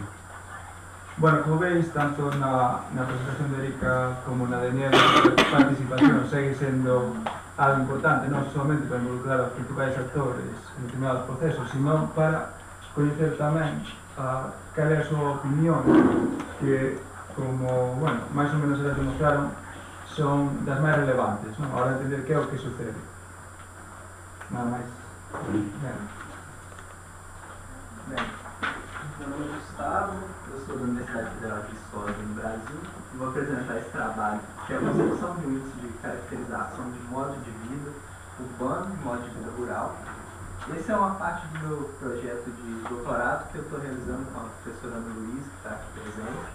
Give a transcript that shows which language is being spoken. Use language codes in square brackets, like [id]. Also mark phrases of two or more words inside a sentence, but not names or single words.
[gl] Bueno, como veis, tanto na presentación de Erika como na de Niel, a participación segue sendo algo importante, non somente para involucrar os principais actores en determinados procesos, sino para coñecer tamén cal é a súa opinión, que, como, bueno, máis ou menos elas demostraron, son das máis relevantes, non? Ahora entender que é o que sucede. Nada máis. Ben. [pt] Meu nome é Gustavo, eu sou da Universidade Federal de Viçosa, no Brasil, e vou apresentar esse trabalho, que é a concepção de um índice de caracterização de modo de vida urbano e modo de vida rural. Esse é uma parte do meu projeto de doutorado que eu estou realizando com a professora Ana Luiz, que está aqui presente.